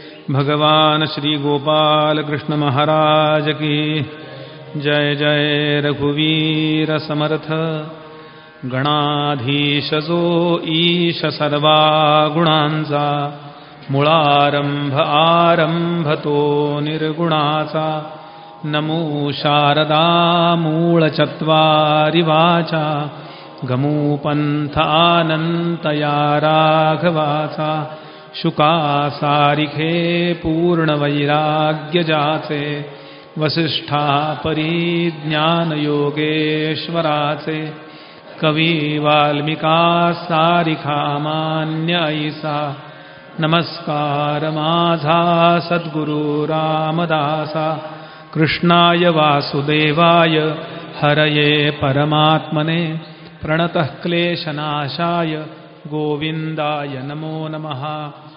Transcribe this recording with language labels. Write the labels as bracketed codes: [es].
[hi] भगवान श्री गोपाल कृष्ण महाराज की जय. [mr] जय रघुवीर समर्थ. गणाधीश जो ईश सर्वा गुणांचा. मुळारंभ आरंभ तो निर्गुणाचा. नमो शारदा मूळ चत्वारि वाचा. गमू पंथ अनंत या राघवाचा. शुका सारिखे पूर्ण वैराग्य जाचे. वसिष्ठा परी ज्ञान योगेश्वराचे. कवी वाल्मिका सारिखा मान्य ऐसा. नमस्कार माझा सद्गुरु रामदासा. [sa] कृष्णाय वासुदेवाय हरये परमात्मने. प्रणतः क्लेशनाशाय गोविंदाय नमो नमः.